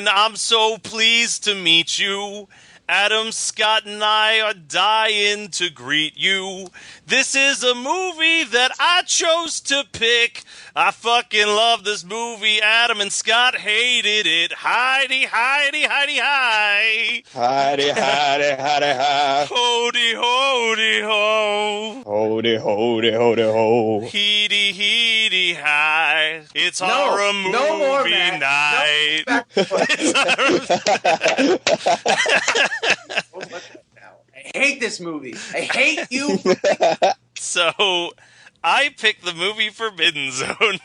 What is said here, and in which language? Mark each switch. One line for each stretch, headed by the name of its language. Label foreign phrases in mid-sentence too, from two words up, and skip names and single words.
English: I'm so pleased to meet you. Adam, Scott, and I are dying to greet you. This is a movie that I chose to pick. I fucking love this movie. Adam and Scott hated it. Heidi, Heidi, Heidi, hi. Heidi, Heidi, Heidi, hi. Hody, hody, ho. Hody, hody, hody, ho. Heedy, heedy, hi. It's horror movie night. No, I hate this movie. I hate you. So, I picked the movie Forbidden Zone.